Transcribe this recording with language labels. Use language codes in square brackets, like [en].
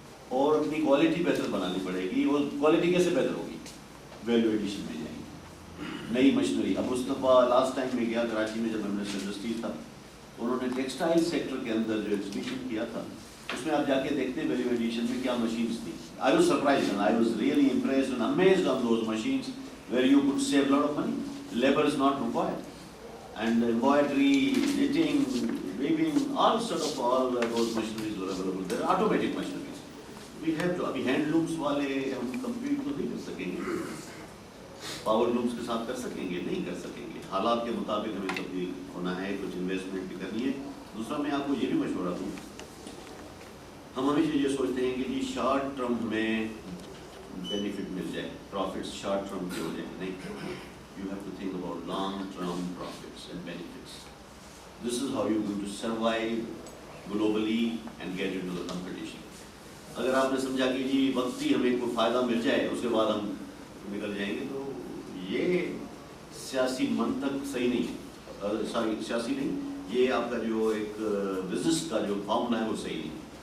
[ur] اور اپنی کوالٹی بہتر بنانی پڑے گی۔ اور کوالٹی کیسے بہتر ہوگی، ویلیو ایڈیشن میں جائیں گے، نئی مشینری۔ اب اس دفعہ لاسٹ ٹائم میں گیا کراچی میں، جب منسٹر انڈسٹری تھا، انہوں نے ٹیکسٹائل سیکٹر کے اندر جو ایگزیبیشن کیا تھا، اس میں آپ جا کے دیکھتے ہیں ویلیو ایڈیشن میں کیا مشینس تھی۔ [en] I was surprised and I was really impressed and amazed on those machines where you could save a lot of money. Labor is not required. And embroidery, knitting, weaving, all those machineries were available. They are automatic machineries. We have to, [ur] ابھی hand looms والے ہم compete تو نہیں کر سکیں گے، power looms کے ساتھ کر سکیں گے؟ نہیں کر سکیں گے۔ حالات کے مطابق ہمیں تبدیل ہونا ہے، کچھ انویسٹمنٹ بھی کرنی ہے۔ دوسرا میں آپ کو یہ بھی مشورہ دوں، ہم ہمیشہ یہ سوچتے ہیں کہ جی شارٹ ٹرم میں بینیفٹ مل جائے، پروفٹس شارٹ ٹرم کے ہو جائیں، نہیں، [en] You have to think about long term profits and benefits. This is how you going to survive globally and get into the competition. [ur] اگر آپ نے سمجھا کہ جی وقتی ہمیں کوئی فائدہ مل جائے اس کے بعد ہم نکل جائیں گے، تو یہ سیاسی منطق صحیح نہیں ہے، سیاسی نہیں، یہ آپ کا جو ایک بزنس کا جو فارمولا ہے وہ صحیح نہیں ہے۔